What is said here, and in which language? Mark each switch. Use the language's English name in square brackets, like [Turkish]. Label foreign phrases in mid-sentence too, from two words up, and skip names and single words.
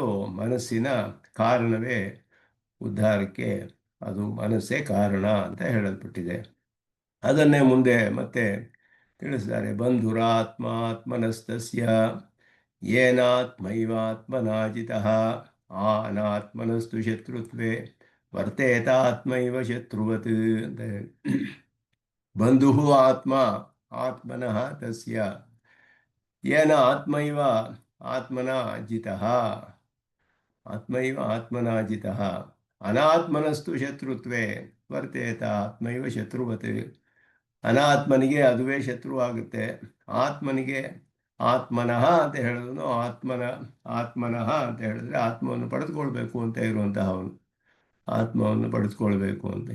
[Kannada] ಮನಸ್ಸಿನ ಕಾರಣವೇ ಉದ್ಧಾರಕ್ಕೆ, ಅದು ಮನಸ್ಸೇ ಕಾರಣ ಅಂತ ಹೇಳಲ್ಪಟ್ಟಿದೆ. ಅದನ್ನೇ ಮುಂದೆ ಮತ್ತೆ ತಿಳಿಸಿದ್ದಾರೆ. [Sanskrit] ಬಂಧುರಾತ್ಮಾತ್ಮನಸ್ತಸ್ಯ ಯೇನಾತ್ಮೈವಾತ್ಮನಾಜಿತಃ ಅನಾತ್ಮನಸ್ತು ಶತ್ರುತ್ವೇ ವರ್ತೇತಾತ್ಮೈವ ಶತ್ರುವತ್ [Kannada] ಅಂತ ಹೇಳಿ. [Sanskrit] ಬಂಧು ಆತ್ಮನಃ ತಸ್ಯ ಯೇನ ಆತ್ಮನಾ ಜಿತಃ ಅನಾತ್ಮನಸ್ತು ಶತ್ರುತ್ವೇ ವರ್ತೇತ ಆತ್ಮೈವ ಶತ್ರುವತ್. [Kannada] ಅನಾತ್ಮನಿಗೆ ಅದುವೇ ಶತ್ರು ಆಗುತ್ತೆ, ಆತ್ಮನಿಗೆ ಆತ್ಮನಃ ಅಂತ ಹೇಳಿದ್ರು ಆತ್ಮನಃ ಅಂತ ಹೇಳಿದ್ರೆ ಆತ್ಮವನ್ನು ಪಡೆದುಕೊಳ್ಬೇಕು ಅಂತ ಇರುವಂತಹ ಅವನು, ಆತ್ಮವನ್ನು ಪಡೆದುಕೊಳ್ಬೇಕು ಅಂತ.